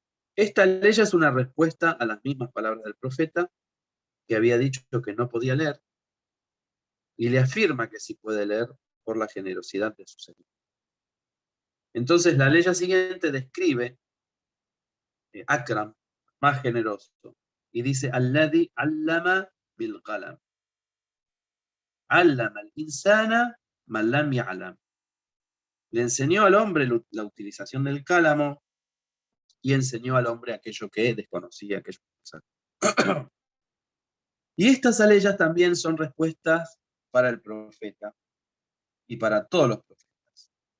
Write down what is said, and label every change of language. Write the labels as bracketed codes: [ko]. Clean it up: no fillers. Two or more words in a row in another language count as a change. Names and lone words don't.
[es] Esta ley es una respuesta a las mismas palabras del profeta, que había dicho que no podía leer, y le afirma que sí puede leer por la generosidad de su Señor. Entonces la ley siguiente describe Akram, más generoso, y dice, [ar] الذي علم بالقلم. علم الإنسان ما لم يعلم. [es] Le enseñó al hombre la utilización del cálamo y enseñó al hombre aquello que desconocía, aquello que sabía. Y estas aleyas también son respuestas para el profeta y para todos los profetas.